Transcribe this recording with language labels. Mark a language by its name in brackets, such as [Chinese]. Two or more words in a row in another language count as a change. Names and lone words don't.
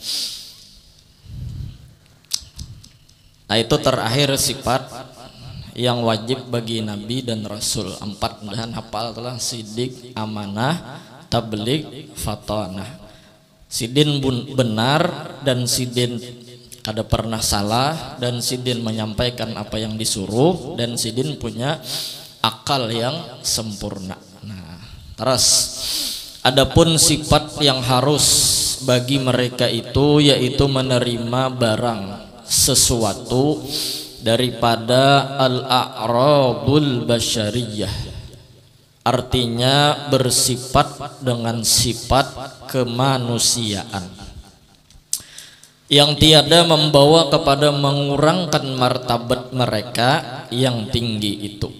[Indonesian] Nah itu terakhir sifat yang wajib bagi Nabi dan Rasul. 4 dan hafal telah sidik, amanah, tabligh, fatonah. [Banjar] Sidin benar dan sidin kada pernah salah, dan sidin menyampaikan apa yang disuruh, dan sidin punya akal yang sempurna. [Indonesian] Nah terus adapun sifat yang harus bagi mereka itu yaitu menerima barang sesuatu daripada [Arabic] الأعراض البشرية, [Indonesian] artinya bersifat dengan sifat kemanusiaan yang tiada membawa kepada mengurangkan martabat mereka yang tinggi itu.